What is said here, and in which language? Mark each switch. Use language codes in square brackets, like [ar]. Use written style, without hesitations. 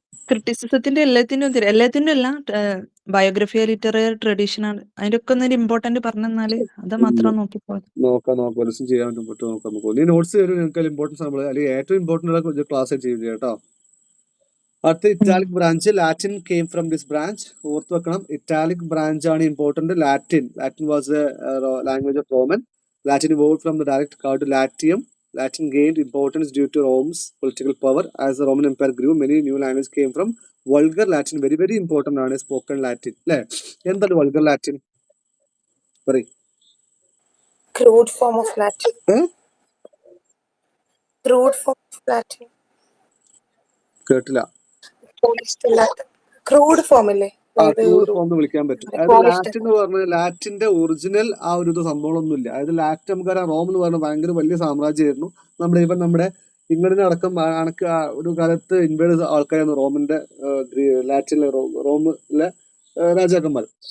[ml] ക്രിറ്റിസിസത്തിന്റെ എല്ലാത്തിനും അല്ല, biography, literary tradition ആണ് അതിന്റെ ഒക്കെ ഒന്ന് ഇമ്പോർട്ടന്റ് പറഞ്ഞാല് അത് മാത്രം നോക്കിപ്പോ നോക്കാം. ചെയ്യാൻ നോക്കാം. നീ നോട്ട്സ് തരും. നിങ്ങൾക്ക് ഇമ്പോർട്ടൻസ് നമ്മൾ അല്ലെങ്കിൽ ഏറ്റവും ഇമ്പോർട്ടന്റ് ക്ലാസ് ചെയ്യും കേട്ടോ. അടുത്ത italic branch. [en] Latin came from this branch. [ml] ഓർത്ത് വെക്കണം, ഇറ്റാലിക് ബ്രാഞ്ച് ആണ് important. [en] Latin was language of Roman. Latin evolved from the dialect called Latium. Latin gained importance due to Rome's political power. As the Roman Empire grew, many new languages came from vulgar Latin. Very, very important ആണ് spoken Latin. അല്ലേ? എന്താണ് vulgar Latin? [ml] പറയ്. [en] Crude form of Latin. Crude form of Latin. [ml] കേട്ടില്ല. [en] Crude form അല്ലേ? [ml] Crude form വിളിക്കാൻ പറ്റും. അതായത് Latin എന്ന് പറഞ്ഞാൽ ലാറ്റിന്റെ ഒറിജിനൽ ആ ഒരു സംഭവമൊന്നുമില്ല. അതായത് ലാറ്റിൻ നമുക്കറിയാം, റോം എന്ന് പറഞ്ഞാൽ ഭയങ്കര വലിയ സാമ്രാജ്യമായിരുന്നു. നമ്മുടെ ഇംഗ്ലണ്ടിന് അടക്കം ഒരു കാലത്ത് ഇൻവേഡ് ആൾക്കാരായിരുന്നു റോമിന്റെ ലാറ്റിനിലെ റോമിലെ രാജാക്കന്മാർ.